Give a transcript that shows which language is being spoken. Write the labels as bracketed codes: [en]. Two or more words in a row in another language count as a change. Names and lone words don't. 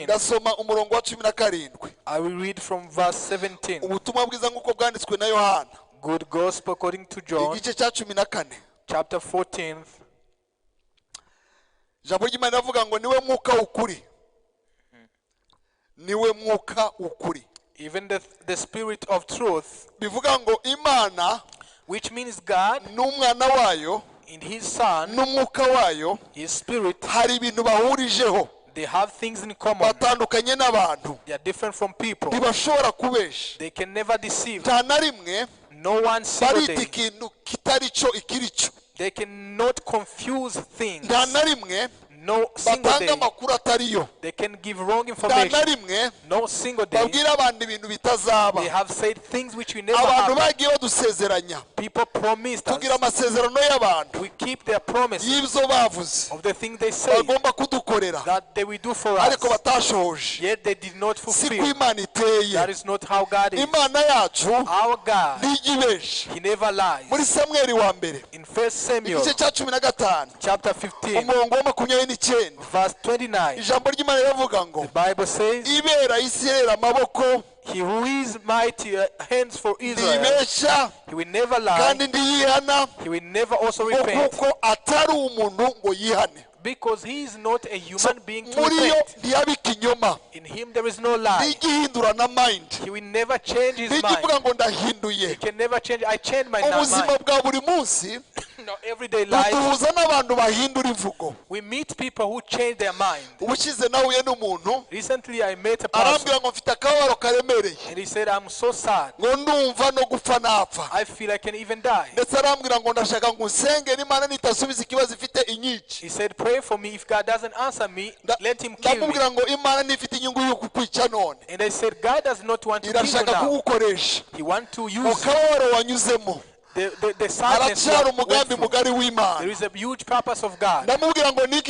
[rw] ndasoma umurongo wa 17. [en] I will read from verse 17. [rw] Ubutumwa bwiza nk'uko bwanditswe na Yohana, [en] Good gospel according to John, [rw] igice cya 14. [en] chapter 14. [rw] Ijambo ry'Imana rivuga ngo niwe mwuka w'ukuri, niwe mwuka w'ukuri. [en] Even the spirit of truth, [rw] Bivuga ngo Imana [en] which means God [rw] n'umwana wayo [en] in his son, [rw] n'umwuka wayo [en] his spirit, [rw] hari ibintu bahurijeho, [en] they have things in common. [rw] batandukanye n'abantu, [en] They are different from people. [rw] ntibashobora kubesha. [en] They can never deceive. [rw] Nta na rimwe [en] No one single [rw] barita [en] day. [rw] ikintu kitari cyo ikiri cyo. [en] They cannot confuse things. [rw] Nta na rimwe [en] no single [rw] batanga [en] day [rw] amakuru atariyo, [en] they can give wrong [rw] nta na [en] information. [rw] rimwe [en] No single day [rw] babwira abantu ibintu bitazaba. [en] they have said things which we never [rw] Abantu [en] have. [rw] bagiye badusezeranya, [en] People promised [rw] tugira [en] us. [rw] amasezerano y'abantu [en] We keep their promises [rw] y'ibyo bavuze [en] of the things they say [rw] bagomba kudukorera, [en] that they will do for us. [rw] ariko batashoje. [en] Yet they did not [rw] Siko [en] fulfill. [rw] Imana iteye. [en] That is not how God is. [rw] Imana yacu [en] Our God, [rw] ntigibesha. [en] He never [rw] Muri [en] lies. [rw] Samweli wa mbere [en] In 1 Samuel [rw] igice cya 15 [en] chapter 15 [rw] umurongo wa 29, [en] verse 29, [rw] ijambo ry'Imana riravuga ngo [en] the Bible says, [rw] ibera Isirayeli amaboko [en] He who is mighty hands for Israel, [rw] ntibesha [en] He will never lie, [rw] kandi ntiyihana, [en] He will never also [rw] ngo [en] repent, [rw] kuko atari umuntu ngo yihane. [en] because He is not a human being to [rw] Muri yo [en] repent. [rw] ntiyaba ikinyoma, [en] In Him there is no lie. [rw] ntigihindura na mind, [en] He will never change His mind. [rw] ntikivuga ngo ndahinduye. [en] He can never change. I change my [rw] Ubuzima [en] mind. [rw] bwa buri munsi [en] No, everyday life, [rw] buduhuza n'abantu bahindura imvugo. [en] we meet people who change their mind. [rw] Ubushize nahuye n'umuntu [en] Recently, I met a person, [rw] arambwira ngo mfite akababaro karemereye, [en] and he said, I'm so sad. [rw] ngo ndumva no gupfa napfa, [en] I feel I can even die. [rw] ndetse arambwira ngo ndashaka ngo nsenge n'Imana nitasubiza ikibazo ifite inyici. [en] He said, pray for me. If God doesn't answer me, let Him kill me. [rw] Ndamubwira ngo Imana nifite inyungu yo kukwica none, [en] And I said, God does not want to kill you [rw] irashaka [en] now. [rw] kugukoresha. [en] He wants to [rw] Mu [en] use you. [rw] kababaro wanyuzemo [en] The sadness you [rw] haracyari [en] went [rw] umugambi [en] through. [rw] mugari [en] There [rw] w'Imana. [en] is a huge purpose of God. [rw] Ndamubwira ngo niki